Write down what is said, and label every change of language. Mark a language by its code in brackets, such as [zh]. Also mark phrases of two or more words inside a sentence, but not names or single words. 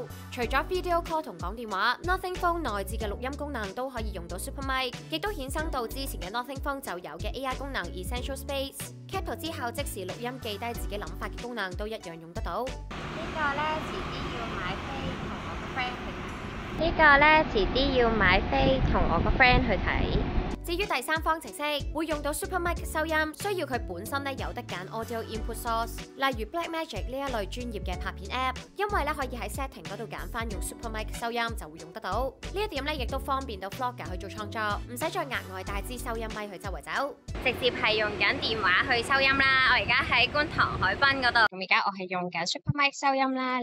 [yue] 除咗 [en] video call [yue] 同講電話 ，Nothing Phone 內置嘅錄音功能都可以用到 Super Mic， 亦都衍生到之前嘅 Nothing Phone 就有嘅 AI 功能 Essential Space。Cap 圖之後即時錄音記低自己諗法嘅功能都一樣用得到。呢個咧遲啲要買飛同我個 friend 去睇。呢個咧遲啲要買飛同我個 friend 去睇。至於第三方程式會用到 Super Mic 收音，需要佢本身咧有得揀 [en] audio input source， [yue] 例如 Blackmagic 呢一類專業嘅拍片 app， 因為咧可以喺 setting 嗰度揀翻用 Super Mic 收音就會用得到。呢一點咧亦都方便到 vlogger 去做創作，唔使再額外帶支收音咪去周圍走，直接係用緊電話去收音啦。我而家喺觀塘海濱嗰度，咁而家我係用緊 Super Mic 收音啦。